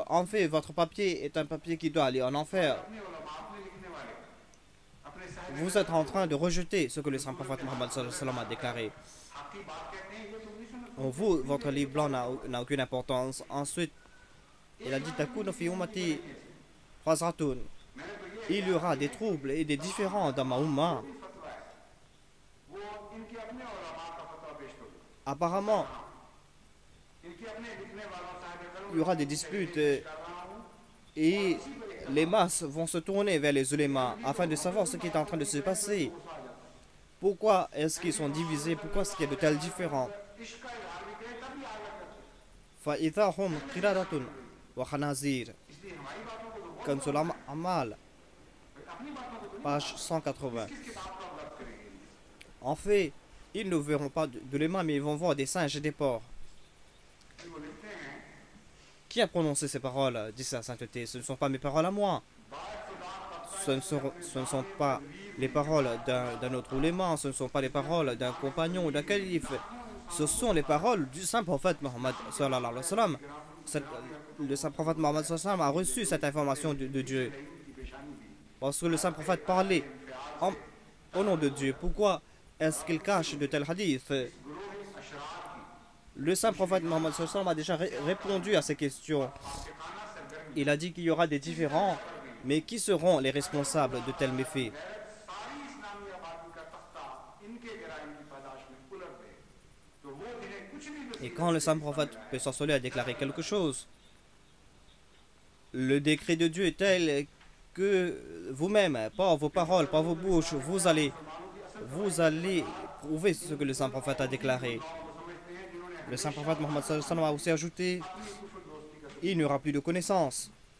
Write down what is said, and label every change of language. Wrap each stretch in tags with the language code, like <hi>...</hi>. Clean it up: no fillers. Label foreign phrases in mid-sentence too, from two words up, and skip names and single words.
<fr>En fait, votre papier est un papier qui doit aller en enfer. Vous êtes en train de rejeter ce que le saint prophète Mohammed</fr> <ar>صلى الله عليه وسلم</ar> <fr>a déclaré. Vous, votre livre blanc n'a aucune importance. Ensuite, il a dit:</fr> <ar>تكون في أمتي فزعة.</ar> <fr>Il y aura des troubles et des différends dans ma umma. Apparemment, il y aura des disputes et les masses vont se tourner vers les ulémas afin de savoir ce qui est en train de se passer. Pourquoi est-ce qu'ils sont divisés? Pourquoi est-ce qu'il y a de tels différends?</fr> <ur>اس کا اظہار بھی کریں تبھی آگ لگ جاتی</ur> <ar>فإذا هم قردة وخنازير.</ar> <ur>ہے۔ اس لیے ہماری باتوں کو تو كنز الأعمال, اپنی باتوں کو تو page 180. کس کتاب کا آپ بات کریں گے?</ur> <fr>En fait, ils ne verront pas de l'humain, mais ils vont voir des singes et des porcs.</fr> <ur>پھر وہ لکھتے ہیں</ur> <fr>Qui a prononcé ces paroles? Dit sa sainteté. Ce ne sont pas mes paroles à moi. Ce ne sont pas les paroles d'un autre ouléma, ce ne sont pas les paroles d'un compagnon ou d'un calife. Ce sont les paroles du saint prophète Mohammed</fr> <ar>صلى الله عليه وسلم.</ar> <fr>Le saint prophète Mohammed</fr> <ar>صلى الله عليه وسلم</ar> <fr>a reçu cette information de Dieu. Parce que le saint prophète parlait au nom de Dieu. Pourquoi est-ce qu'il cache de tels hadiths? Le saint prophète Mohammed</fr> <ar>صلى الله عليه وسلم</ar> <fr>a déjà répondu à ces questions. Il a dit qu'il y aura des différends, mais qui seront les responsables de tels méfaits?</fr> <ur>ساری اسلامی آبادی کا تختہ ان کے جرائم کی پیدائش میں الٹ دے تو وہ جنہیں کچھ بھی</ur> <fr>Et quand le saint prophète peut s'ensoler à déclarer quelque chose, le décret de Dieu est tel que vous-même, par vos paroles, par vos bouches, vous allez prouver ce que le saint prophète a déclaré. Le saint prophète Mohammed</fr> <ar>صلى الله عليه وسلم</ar> <fr>a aussi ajouté, il n'y aura plus de connaissances.</fr>